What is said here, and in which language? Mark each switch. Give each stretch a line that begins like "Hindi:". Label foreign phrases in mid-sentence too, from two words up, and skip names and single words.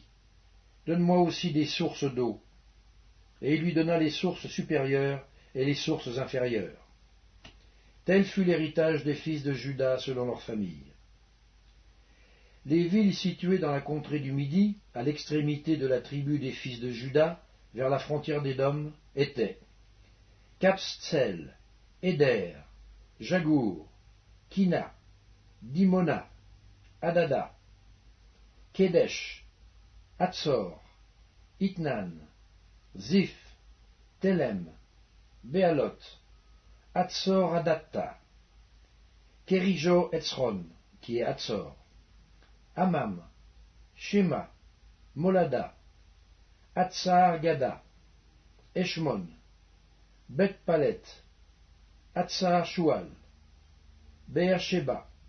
French: Donne-moi aussi des sources d'eau. Et il lui donna les sources supérieures et les sources inférieures. Tel fut l'héritage des fils de Juda selon leur famille. Les villes situées dans la contrée du Midi, à l'extrémité de la tribu des fils de Juda, vers la frontière d'Édom, étaient Kabstsel, Éder, Jagour, Kina, Dimona, Adada, Kedesh, Hatzor, Itnan, Ziph, Telem, Béalot, Hatzor Adatta, Kérijo Etzron, qui est Hatzor, Amam, Shema, Molada, Hatzar Gada, Eshmon, Bet Palet, Hatzar Shual, Beersheba,